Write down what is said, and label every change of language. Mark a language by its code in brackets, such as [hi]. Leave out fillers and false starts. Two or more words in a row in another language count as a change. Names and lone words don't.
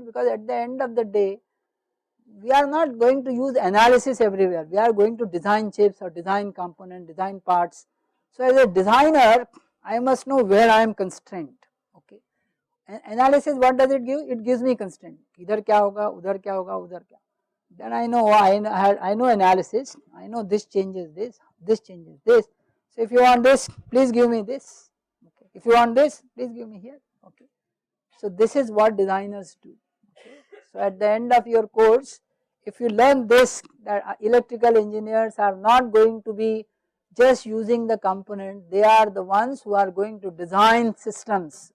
[en] Because at the end of the day, we are not going to use analysis everywhere. We are going to design chips or design component, design parts. So as a designer, I must know where I am constrained. Okay. And analysis, what does it give? It gives me constraint. [hi] इधर क्या होगा, उधर क्या होगा, उधर क्या. [en] Then I know I know analysis. I know this changes this changes this. So if you want this, please give me this. Okay. If you want this, please give me here. Okay. So this is what designers do. Okay. So at the end of your course, if you learn this, that electrical engineers are not going to be just using the component, they are the ones who are going to design systems.